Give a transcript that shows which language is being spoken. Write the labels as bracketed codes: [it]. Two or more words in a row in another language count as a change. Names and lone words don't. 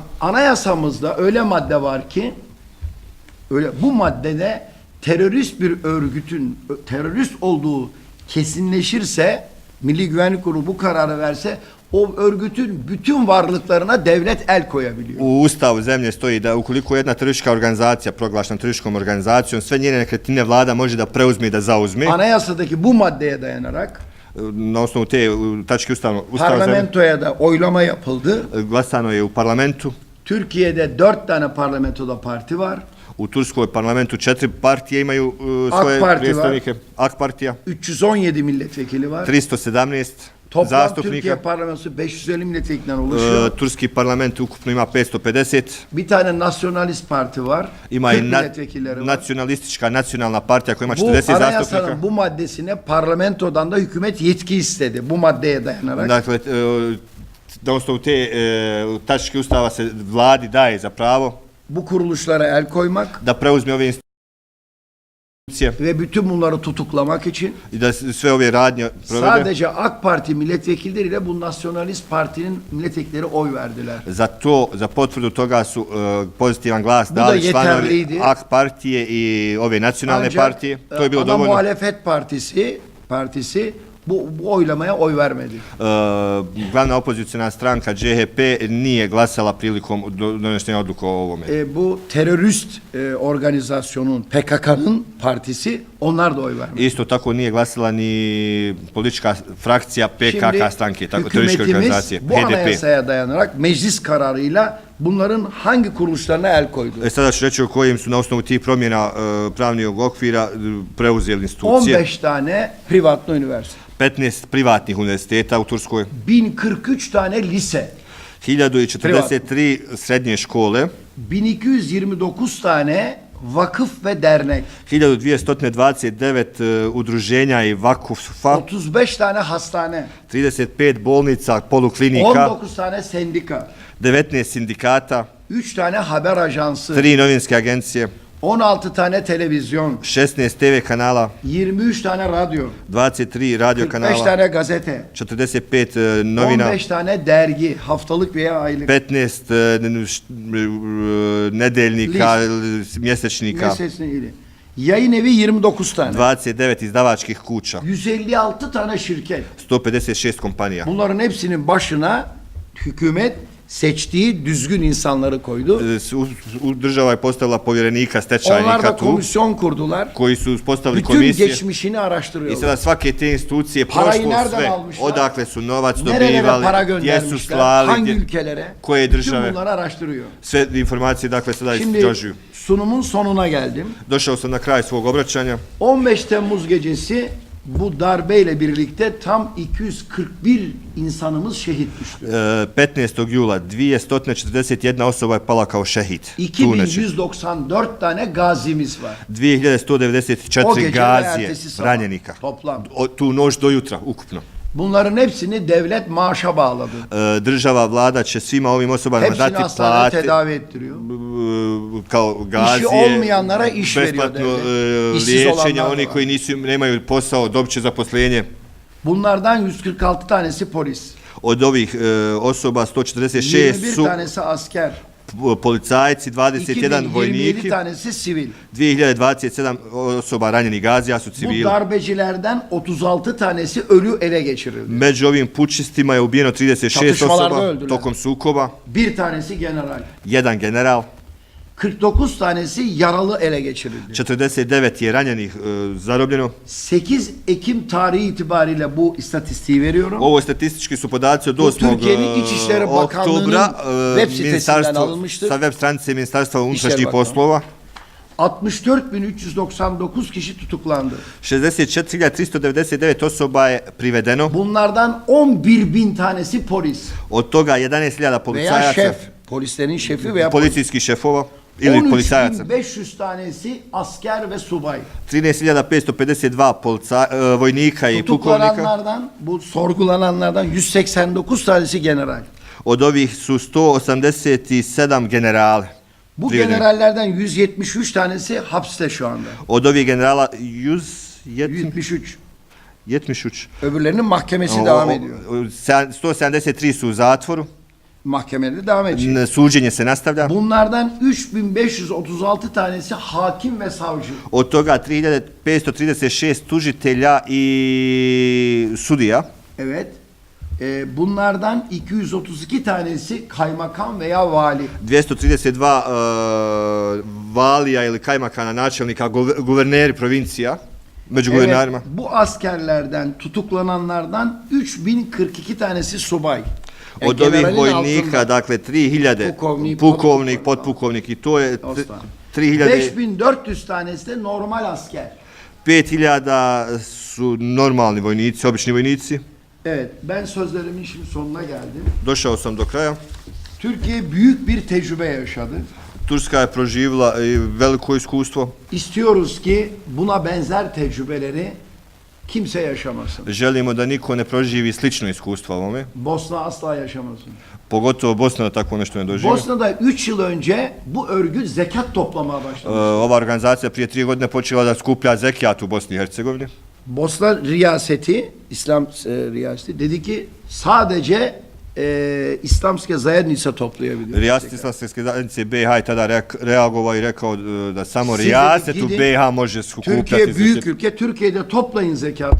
[tr] Anayasamızda öyle madde var ki, bu maddede terörist bir örgütün terörist olduğu kesinleşirse, Milli Güvenlik Kurulu bu kararı verse, o örgütün bütün varlıklarına devlet el koyabiliyor. [bs] U Ustavu zemlje stoji da ukoliko jedna teroristička organizacija proglašena terorističkom organizacijom, sve njene nekretnine vlada može da preuzme i da zauzme. [tr] Anayasadaki bu maddeye dayanarak [bs] Na osnovu te tačke Ustava zemlje [tr] parlamentoya da oylama yapıldı. [bs] glasano je u parlamentu. [tr] Türkiye'de 4 tane parlamentoda parti var. [bs] U Turskoj parlamentu 4 partije imaju [tr] AK [bs] svoje [tr] Parti [bs] predstavnike. AK partija, [tr] 317 milletvekili var. [bs] 317 [tr] Toplam Türkiye [bs] zastupnika. [tr] parlamentosu 550 milletvekilden oluşuyor. [bs] Turski parlament ukupno ima 550. [tr] Bir tane nasyonalist parti var. [bs] Ima [tr] 40 [bs] i [tr] milletvekilleri var. [bs] nacionalistička nacionalna partija koja ima [tr] Bu [bs] 40 zastupnika. [tr] anayasanın bu maddesine parlamentodan da hükümet yetki istedi. Bu maddeye dayanarak. [bs] Dakle, na osnovu te tačke Ustava se vladi daje za pravo [tr] Bu kuruluşlara el koymak [bs] da preuzme ove institucije [tr] ve bütün bunları tutuklamak için [bs] i da sve ove radnje provede. [tr] sadece AK Parti milletvekilleriyle bu nasyonalist partinin milletvekilleri oy verdiler. [bs] Za to, za potvrdu toga su pozitivan glas [tr] Bu da [bs] dali članovi [tr] yeterliydi. [bs] AK partije i ove nacionalne [tr] Ancak [bs] partije. To je bilo [tr] ana [bs] dovoljno. [tr] muhalefet partisi bu oylamaya oy vermedi. [bs] Glavna opozicijna stranka CHP nije glasala prilikom donošenja odluka o ovome. [tr] Bu terörist organizasyonun PKK'nın partisi onlar da oy vermedi. [bs] Isto tako nije glasala ni politička frakcija PKK stranke, tako terorističke [tr] hükümetimiz [bs] organizacije, [tr] bu [bs] HDP. [tr] anayasaya dayanarak meclis kararıyla bunların hangi kuruluşlarına el koydu? [bs] Sada ću reći o kojim su na osnovu tih promjena pravnog okvira preuzeli institucije. [tr] 15 tane privatno üniversite, [bs] 15 privatnih univerziteta u Turskoj, [tr] 1043 tane lise, [bs] 1043 srednje škole, [tr] 1229 tane vakıf ve dernek, [bs] 1229 udruženja i vakufa, [tr] 35 tane hastane, [bs] 35 bolnica, poluklinika, [tr] 19 tane sendika, [bs] 19 sindikata, [tr] 3 tane haber ajansı, [bs] 3 novinske agencije, [tr] 16 tane televizyon, [bs] 16 TV kanala, [tr] 23 tane radyo, [bs] 23 radio [tr] 45 [bs] kanala, [tr] tane gazete, [bs] 45 novina, [tr] 15 tane dergi, haftalık veya aylık, [bs] 15 nedeljnika, mjesečnika, [tr] mesleğine ilgili. Yayın evi 29 tane, [bs] 29 izdavačkih kuća, [tr] 156 tane şirket. [bs] 156 kompanija. [tr] Bunların hepsinin başına hükümet seçtiği düzgün insanları koydu. [bs] Država je postavila povjerenika [tr] Onlar [bs] stečajnika [tr] da [bs] tu, [tr] komisyon kurdular. [bs] koji su uspostavili [tr] Bütün [bs] komisije. [tr] geçmişini [bs] I [tr] araştırıyorlar. [bs] sada svake te institucije, [tr] Parayı [bs] prošlo [tr] nereden [bs] sve, [tr] almışlar? [bs] odakle su novac [tr] Nerelere para [bs] dobivali, gdje su [tr] göndermişler, [bs] slali, [tr] hangi ülkelere, [bs] koje [tr] bütün [bs] države. [tr] bunları araştırıyor. [bs] Sve informacije dakle sada [tr] Şimdi [bs] istražuju. [tr] sunumun sonuna geldim. [bs] Došao sam na kraj svog obraćanja. [tr] 15 Temmuz gecesi bu darbeyle birlikte tam 241 insanımız şehit düştü. [bs] 15. jula 241 osoba je pala kao šehid. Tu noći. [tr] 2194 tane gazimiz var. O [bs] 2194 [tr] gece ve [bs] gazije [tr] ertesi sabah [bs] ranjenika. [tr] toplam. [bs] Tu noć do jutra ukupno. [tr] Bunların hepsini devlet maaşa bağladı. [bs] Država, vlada će svima ovim osobama [tr] Hepsini [bs] dati [tr] hastanede [bs] plate, [tr] tedavi ettiriyor. [bs] kao gazije, [tr] İşi olmayanlara iş veriyor [bs] besplatno [tr] devlet. İşsiz [bs] liječenje, [tr] olanlar [bs] oni [tr] var. [bs] koji nemaju posao dobit će zaposlenje. [tr] Bunlardan 146 tanesi polis. [bs] Od ovih osoba 146 [tr] 21 [bs] su [tr] tanesi asker. [bs] policajci, 21 [tr] 27 [bs] vojniki, [tr] tanesi sivil. [bs] 2027 osoba ranjenih gazija su [tr] Bu [bs] civili. [tr] darbecilerden 36 tanesi ölü ele geçirildi. [bs] Među ovim pučistima je ubijeno 36 [tr] Çatışmalarda [bs] osoba [tr] öldüler. [bs] tokom sukoba, [tr] Bir tanesi general. [bs] jedan general, [tr] 49 tanesi yaralı ele geçirildi. [bs] 49 je ranjenih zarobljeno. [tr] 8 Ekim tarihi itibariyle bu istatistiği veriyorum. [bs] Ovo statistički su podaci od [tr] Bu [bs] 8. [tr] Türkiye'nin İçişleri Bakanlığı'nın [bs] oktobra, [tr] web sitesinden [bs] ministarstvo [tr] alınmıştır. [bs] sa web stranice Ministarstva unutrašnjih [tr] İçişleri Bakanlığı. [bs] poslova. [tr] 64.399 kişi tutuklandı. [bs] 64.399 osoba je privedeno, [tr] Bunlardan 11.000 tanesi polis [bs] od toga 11.000 [tr] veya [bs] policajaca, [tr] şef. Polislerin şefi veya polis. [bs] policijskih šefova ili policajaca. [tr] 13.500 tanesi asker ve subay. [bs] 13.552 vojnika i pukovnika. [tr] Tutuklananlardan, bu sorgulananlardan 189 tanesi general. [bs] Od ovih su 187 generale. [tr] Bu [bs] privedeni. [tr] generallerden 173 tanesi hapiste şu anda. [bs] Od ovih generala 173. 173. [tr] Öbürlerinin mahkemesi devam ediyor. [bs] 173 su u zatvoru. [tr] Mahkemede devam edecek. [bs] Suđenje se nastavlja. [tr] Bunlardan 3536 tanesi hakim ve savcı. [bs] Od toga 3536 tužitelja i sudija. [tr] Evet. Bunlardan 232 tanesi kaymakam veya vali. [bs] 232 valija ili kajmakana, načelnika, guverneri provincija, među guvernerima. [tr] Bu askerlerden tutuklananlardan 3042 tanesi subay. [bs] Od ovih [tr] generalin [bs] vojnika, [tr] altında. [bs] dakle 3000 Pukovnik, pukovnik, podpukovnik. potpukovnik i to je Ostalo. 3000, [tr] 5400 tanesi de normal asker. [bs] 5000 su normalni vojnici, obični vojnici. [tr] Evet, ben sözlerimin şimdi sonuna geldim. [bs] Došao sam do kraja. [tr] Türkiye büyük bir tecrübe yaşadı. [bs] Turska je proživjela veliko iskustvo. [tr] İstiyoruz ki buna benzer tecrübeleri kimse yaşamasın. [bs] Želimo da niko ne proživi slično iskustvo ovome. [tr] Bosna asla yaşamasın. [bs] Pogotovo Bosna da tako nešto ne doživi. [tr] Bosna'da 3 yıl önce bu örgüt zekat toplamaya başladı. [bs] Ova organizacija prije 3 godine počela da skuplja zekijat u Bosni i Hercegovini. [tr] Bosna riyaseti, İslam riyaseti dedi ki sadece [bs] İslamske zajednica [tr] toplayabilir. [bs] Rijaset Islamske zajednice BiH je tada reagovao i rekao da samo [tr] Siz [bs] rijaset u [tr] gidin, [bs] BiH može skupljati [tr] Türkiye büyük [bs] zekat. [tr] ülke, Türkiye'de toplayın zekatı.